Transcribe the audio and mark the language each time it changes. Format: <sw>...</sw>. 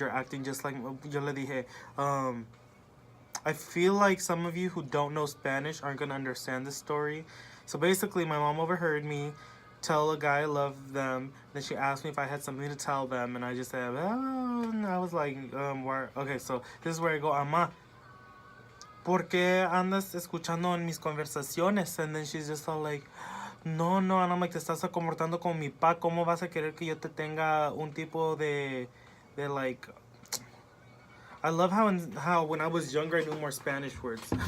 <en>You're acting just like,</en> <es>yo le dije,</es> <en>I feel like some of you who don't know Spanish aren't going to understand this story. So basically, my mom overheard me tell a guy I love them. Then she asked me if I had something to tell them. And I just said, oh, and I was like, where? Okay, so this is where I go,</en> <es>Ama, ¿por qué andas escuchando en mis conversaciones?</es> <en>And then she's just all like, no, and I'm like,</en> <es>te estás comportando como mi pa. ¿Cómo vas a querer que yo te tenga un tipo de like...</es> <en>I love how when I was younger I knew more Spanish words.</en>